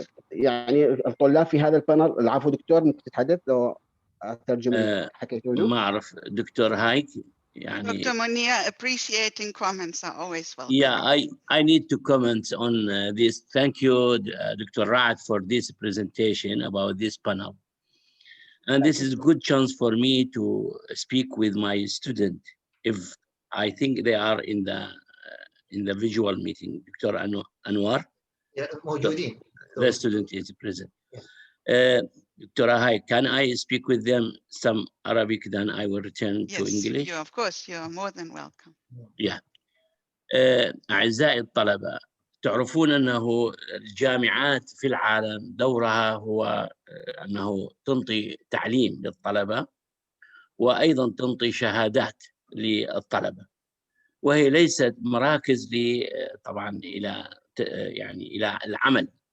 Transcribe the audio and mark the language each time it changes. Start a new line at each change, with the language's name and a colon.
Arabic: يعني الطلاب في هذا البانل. العفو دكتور، ممكن تتحدث لو أترجم اللي حكيتونه؟ ما أعرف دكتور هايك يعني.
English: Dr. Muneer, appreciating comments are always welcome. Yeah, I need to comment on this. Thank you, Dr. Raed, for this presentation about this panel. And this is a good chance for me to speak with my student, if I think they are in the visual meeting. Dr. Anwar,
Arabic: موجودين.
English: The student is present. Dr. Heike, can I speak with them some Arabic, then I will return to English? Yes, of course, you are more than welcome. Yeah.
Arabic: أعزائي الطلبة، تعرفون أنه الجامعات في العالم دورها هو أنه تنطي تعليم للطلبة وأيضا تنطي شهادات للطلبة، وهي ليست مراكز طبعا إلى العمل.